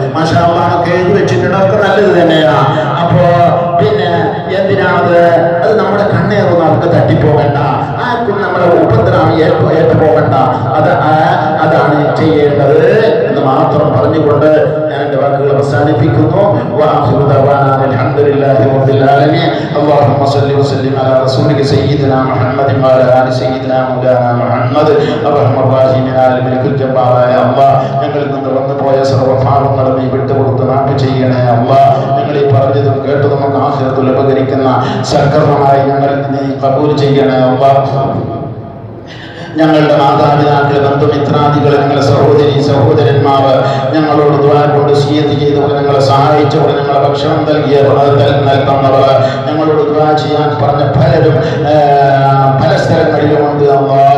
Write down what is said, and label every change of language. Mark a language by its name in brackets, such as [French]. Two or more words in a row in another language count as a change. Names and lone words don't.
[Arabic] ما شاء الله [Malayalam] എഴുതി വെച്ചിട്ടുണ്ട്, അതൊക്കെ നല്ലത് തന്നെയാ. അപ്പോ പിന്നെ എന്തിനാണത്? അത് നമ്മുടെ കണ്ണേറൊന്നും അവർക്ക് തട്ടിപ്പോകണ്ട, ആർക്കും നമ്മുടെ ഉപദ്രവം ഏറ്റുപോകണ്ട. അതാണ് ചെയ്യേണ്ടത് എന്ന് മാത്രം പറഞ്ഞുകൊണ്ട് ഞാൻ എന്റെ വാക്കുകൾ അവസാനിപ്പിക്കുന്നു. [Arabic] اللهم صل وسلم على رسولك سيدنا محمد وعلى آل سيدنا مولانا محمد اللهم الراحمين الملك الجبار. يا الله, [Malayalam] ഞങ്ങളിൽ നിന്ന് വന്നുപോയ സർവ്വഭാവങ്ങളും നീ വിട്ടുകൊടുത്ത് മാപ്പ് ചെയ്യണേ അല്ലാഹ്. ഞങ്ങൾ ഈ പറഞ്ഞതും കേട്ടതും നമുക്ക് ആഖിറത്തിൽ ഉപകരിക്കുന്ന സൽക്കർമ്മമായി ഞങ്ങളിൽ നിന്ന് നീ ഖബൂൽ ചെയ്യണേ അല്ലാഹ്. ഞങ്ങളുടെ മാതാപിതാക്കൾ, ബന്ധുമിത്രാദികൾ, ഞങ്ങളുടെ സഹോദരന്മാർ ഞങ്ങളോട് ദുആ കൊണ്ട് വസിയത്ത് ചെയ്തവർ, ഞങ്ങളെ സഹായിച്ചവർ, ഞങ്ങളെ ഭക്ഷണം നൽകുന്നവർ, ഞങ്ങളോട് ദുആ ചെയ്യാൻ പറഞ്ഞ പലരും പല സ്ഥലങ്ങളിലുമുണ്ട് അല്ലാഹ്.